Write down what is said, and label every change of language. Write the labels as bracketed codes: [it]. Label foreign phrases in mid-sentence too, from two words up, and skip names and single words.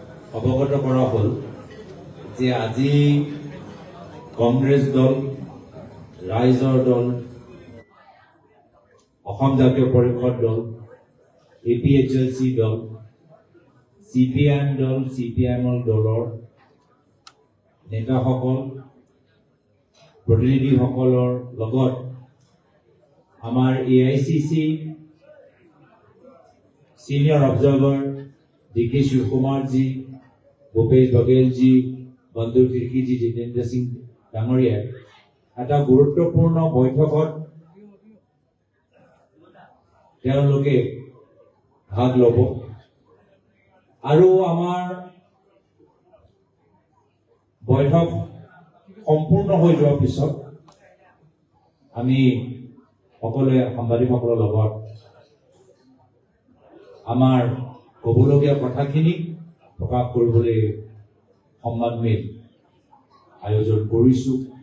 [as] অৱগত কৰা হ'ল যে আজি কংগ্ৰেছ দল, ৰাইজৰ দল, অসম জাতীয় পৰিষদ দল, APHLC দল, CPIM দল, CPIM দলৰ নেতাসকল, প্ৰতিনিধিসকলৰ লগত আমাৰ AICC [en] Senior Observer [as] DK Shivkumarji, Bhupesh Bagelji, Bandhu Tirkiji, Jitendra Singh Dangoria এটা গুৰুত্বপূৰ্ণ বৈঠকত তেওঁলোকে ভাগ ল'ব আৰু আমাৰ বৈঠক সম্পূৰ্ণ হৈ যোৱাৰ পিছত আমি সকলোৱে সাংবাদিকসকলৰ লগত আমাৰ ক'বলগীয়া কথাখিনি প্ৰকাশ কৰিবলৈ সংবাদমেল আয়োজন কৰিছোঁ